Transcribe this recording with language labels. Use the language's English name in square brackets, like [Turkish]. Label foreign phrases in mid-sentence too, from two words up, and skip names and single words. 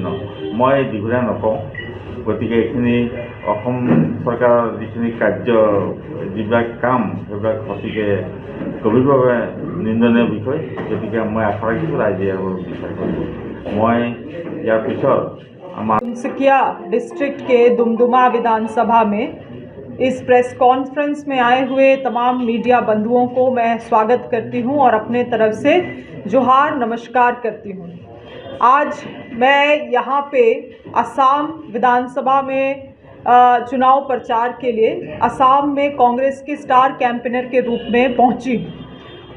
[Assamese] মই দীঘলীয়া নকওঁ। গতিকে এইখিনি অসম চৰকাৰৰ যিখিনি কাৰ্য, যিবিলাক কাম, সেইবিলাক অতিকে গভীৰভাৱে নিন্দনীয় বিষয়। গতিকে মই আশা ৰাখিছোঁ ৰাইজে ইয়াৰ বিচাৰ কৰিব। মই ইয়াৰ পিছত [Hindi] तिनसुकिया डिस्ट्रिक्ट के दुमदुमा विधानसभा में इस [English] press conference [Hindi] में आए हुए तमाम मीडिया बंधुओं को मैं स्वागत करती हूं और अपने तरफ से जोहार नमस्कार करती हूं। आज मैं यहाँ पे असम विधानसभा में चुनाव प्रचार के लिए असम में कांग्रेस के [English] star campaigner [Hindi] के रूप में पहुँची हूँ।